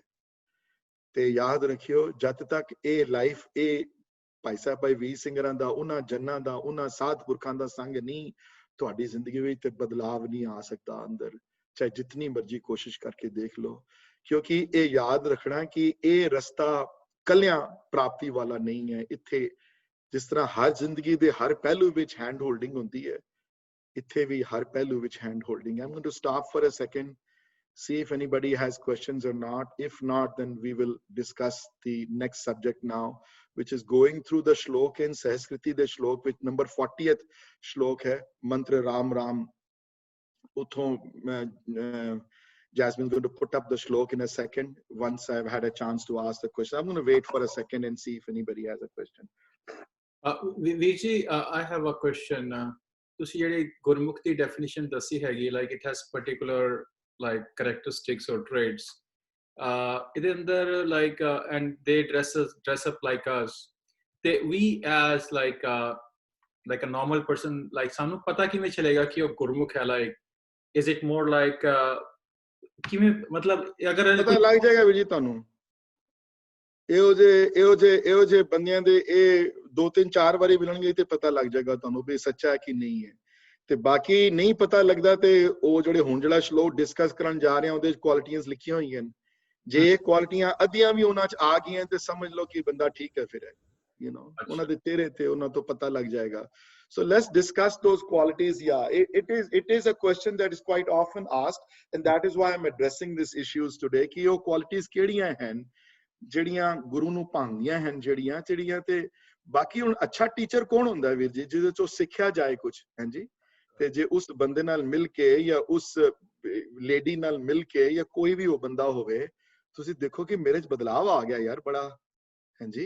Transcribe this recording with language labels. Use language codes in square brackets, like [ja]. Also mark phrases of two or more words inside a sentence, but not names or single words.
[pa] ਤੇ ਯਾਦ ਰੱਖਿਓ, ਜਦ ਤੱਕ ਇਹ ਲਾਈਫ, ਇਹ ਭਾਈ ਸਾਹਿਬ ਭਾਈ ਵੀਰ ਸਿੰਘਰਾਂ ਦਾ, ਉਹਨਾਂ ਜੰਨਾਂ ਦਾ, ਉਹਨਾਂ ਸਾਧ ਪੁਰਖਾਂ ਦਾ ਸੰਗ ਨਹੀਂ, ਤੁਹਾਡੀ ਜ਼ਿੰਦਗੀ ਵਿੱਚ ਤੇ ਬਦਲਾਵ ਨਹੀਂ ਆ ਸਕਦਾ ਅੰਦਰ, ਚਾਹੇ ਜਿਤਨੀ ਮਰਜ਼ੀ ਕੋਸ਼ਿਸ਼ ਕਰਕੇ ਦੇਖ ਲਓ। ਕਿਉਂਕਿ ਇਹ ਯਾਦ ਰੱਖਣਾ ਕਿ ਇਹ ਰਸਤਾ ਕੱਲਿਆਂ ਪ੍ਰਾਪਤੀ ਵਾਲਾ ਨਹੀਂ ਹੈ। ਇੱਥੇ ਜਿਸ ਤਰ੍ਹਾਂ ਹਰ ਜ਼ਿੰਦਗੀ ਦੇ ਹਰ ਪਹਿਲੂ ਵਿੱਚ [en] hand holding [pa] ਹੁੰਦੀ ਹੈ, ਇੱਥੇ ਵੀ ਹਰ ਪਹਿਲੂ ਵਿੱਚ [en] hand holding [pa] ਹੈ। [en] I'm going to stop for a second, see if anybody has questions or not. If not, then we will discuss the next subject now, which is going through the shlok in Sahaskriti, the shlok with number 40th [pa] ਸ਼ਲੋਕ ਹੈ, [en] mantra Ram Ram. Jasmine's going to put up the shlok in a second once I've had a chance to ask the question. I'm going to wait for a second and see if anybody has a question. Viji, I have a question. [pa] ਤੁਸੀਂ ਜਿਹੜੀ ਗੁਰਮੁਖ ਦੀ ਡੈਫੀਨੇਸ਼ਨ ਦੱਸੀ ਹੈਗੀ, [en] like it has particular like characteristics or traits, [pa] ਇਹਦੇ ਅੰਦਰ [en] like and they dress up like us, [pa] ਤੇ [en] we as like a normal person, like [pa] ਸਾਨੂੰ ਪਤਾ ਕਿਵੇਂ ਚੱਲੇਗਾ ਕਿ ਉਹ ਗੁਰਮੁਖ ਹੈ? [en] like is it more like [pa] ਕਿਵੇਂ, ਮਤਲਬ ਅਗਰ ਪਤਾ ਲੱਗ ਜਾਏਗਾ ਵੀ ਜੀ ਤੁਹਾਨੂੰ। ਇਹੋ ਜਿਹੇ ਬੰਦਿਆਂ ਦੇ ਇਹ 2-3-4 ਵਾਰੀ ਮਿਲਣਗੇ ਤੇ ਪਤਾ ਲੱਗ ਜਾਏਗਾ ਤੁਹਾਨੂੰ ਵੀ ਸੱਚਾ ਹੈ ਕਿ ਨਹੀਂ ਹੈ। ਤੇ ਬਾਕੀ ਨਹੀਂ ਪਤਾ ਲੱਗਦਾ ਤੇ ਉਹ ਜਿਹੜੇ ਹੁਣ ਜਿਹੜਾ ਸ਼ਲੋਕ ਡਿਸਕਸ ਕਰਨ ਜਾ ਰਹੇ ਆ ਉਹਦੇ ਚ ਕੁਆਲਿਟੀਆਂ ਲਿਖੀਆਂ ਹੋਈਆਂ ਨੇ, ਜੇ ਇਹ ਕੁਆਲਿਟੀਆਂ ਅੱਧੀਆਂ ਵੀ ਉਹਨਾਂ ਚ ਆ ਗਈਆਂ ਤੇ ਸਮਝ ਲਓ ਕਿ ਬੰਦਾ ਠੀਕ ਹੈ ਫਿਰ ਹੈ, [en] you know, [pa] ਉਹਨਾਂ ਦੇ ਤੇਰੇ ਤੇ ਉਹਨਾਂ ਤੋਂ ਪਤਾ ਲੱਗ ਜਾਏਗਾ। [en] So let's discuss those qualities. Yeah, it is a question that is quite often asked, and that is why I'm addressing these issues today, [pa] ਕਿ ਉਹ qualities ਕਿਹੜੀਆਂ ਹਨ ਜਿਹੜੀਆਂ ਗੁਰੂ ਨੂੰ ਭਾਉਂਦੀਆਂ ਹਨ, ਜਿਹੜੀਆਂ ਤੇ ਬਾਕੀ ਹੁਣ ਅੱਛਾ ਟੀਚਰ ਕੌਣ ਹੁੰਦਾ ਵੀਰ ਜੀ, ਜਿਹਦੇ ਚੋਂ ਸਿੱਖਿਆ ਜਾਏ ਕੁਝ, ਹਾਂਜੀ। ਤੇ ਜੇ ਉਸ ਬੰਦੇ ਨਾਲ ਮਿਲ ਕੇ ਜਾਂ ਉਸ ਲੇਡੀ ਨਾਲ ਮਿਲ ਕੇ ਜਾਂ ਕੋਈ ਵੀ ਉਹ ਬੰਦਾ ਹੋਵੇ, ਤੁਸੀਂ ਦੇਖੋ ਕਿ ਮੇਰੇ ਚ ਬਦਲਾਵ ਆ ਗਿਆ ਯਾਰ ਬੜਾ, ਹਾਂਜੀ।